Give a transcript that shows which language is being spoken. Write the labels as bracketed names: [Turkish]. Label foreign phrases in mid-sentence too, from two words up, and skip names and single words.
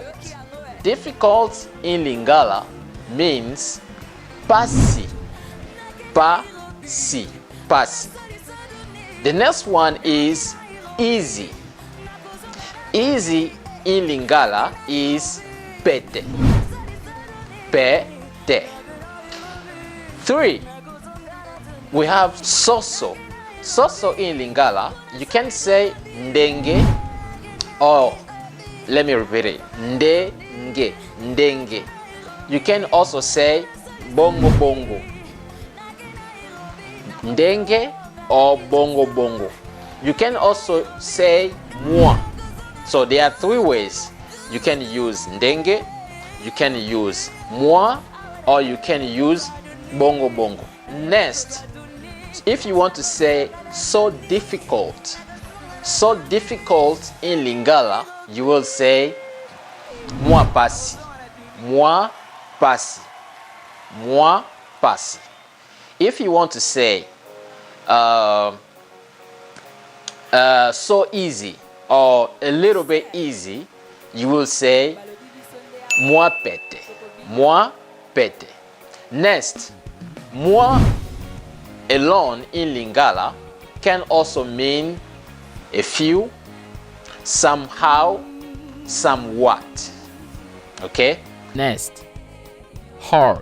[English] Difficult in Lingala means [Lingala] pasi, pasi, pasi. [English] The next one is easy. Easy in Lingala is [Lingala] pete, pete. [English] 3. We have soso. Soso in Lingala, you can say ndenge, or let me repeat it, [Lingala] ndenge, ndenge. [English] You can also say [Lingala] bongo bongo, ndenge [English] or [Lingala] bongo bongo. [English] You can also say moi. So there are 3 ways. You can use ndenge, you can use moi, or you can use [Lingala] bongo bongo. [English] Next, if you want to say so difficult in Lingala, you will say [Lingala] moi pasi, moi pasi, moi pasi. [English] If you want to say so easy or a little bit easy, you will say [Lingala] moi pete, moi pete. [English] Next, moi alone in Lingala can also mean a few, somehow, somewhat. Okay? Next, hard.